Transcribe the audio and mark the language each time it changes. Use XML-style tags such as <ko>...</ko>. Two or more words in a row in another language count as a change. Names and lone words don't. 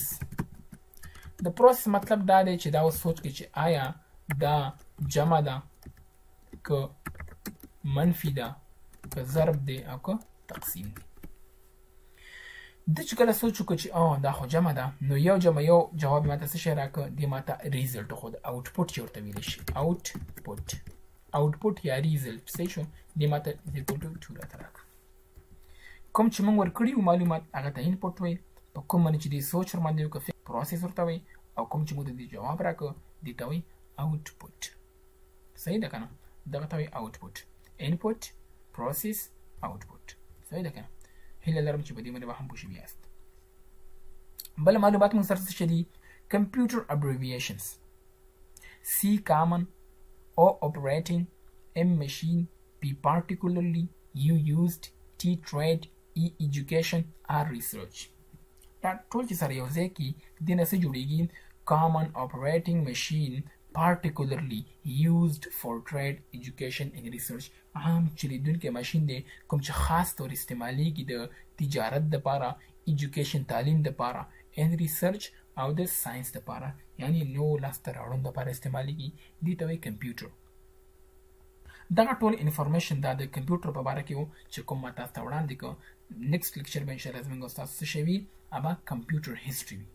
<ps>د پروسس مطلب دا دی چې دا اوس سوچ کړي چې آیا دا جمع ده که منفي ده که ضرب دی او که تقسیم دی. د چې کله سوچ وکړو چې دا خو جمع ده، نو 1 + 1 جواب ماته څه شی راکړه؟ دې ماته ریزلټ خو د آوټپوټ چې ورته ویلی شي، آوټپوټ یا ریزلټ. صحیح شو؟ دې ماته</ps> <en>equal to 2</en> <ps>راته راکړه. کوم چې موږ ورکړي وو معلومات هغه ته انپوټ وایي، په کوم باندې چې دې سوچ ور باندې وکړه پروسس ورته وایي، او کوم چې موږ ته دې جواب راکړه دې ته وایي آوټپوټ. صحیح ده که نه؟ دغه ته وایي آوټپوټ.</ps> <en>input, process, output.</en> <ps>صحیح ده که نه؟ هیله لرم چې په دې باندې به هم پوه شوي یاست. بل معلومات موږ سره څه دي؟</ps> <en>Computer abbreviations: C. Common. O. Operating. M. Machine. P. Particularly. U. Used. T. Trade. E. Education. R. Research.</en> <ps>دا ټول چې سره یو ځای کې د نه څه جوړیږي؟</ps> <en>Common, operating, machine, particularly, used for trade, education and research.</en> <ps>عام چلیدونکي ماشین دی کوم چې خاص طور استعمالیږي د تجارت دپاره، education تعلیم دپاره،</ps> <en>and research</en> <ps>او د ساینس دپاره، یعنی نو لاسته راوړنو دپاره استعمالیږي. دې ته وایي کمپیوټر. دغه ټول انفارمیشن دا د کمپیوټر په باره کې و چې کوم ما تاسو ته وړاندې کړ.</ps> <en>next lecture</en> <ps>به انشاءالله زموږ استاد څه شی وي؟ ابا</ps> <en>computer history</en> <ps>وي.</ps>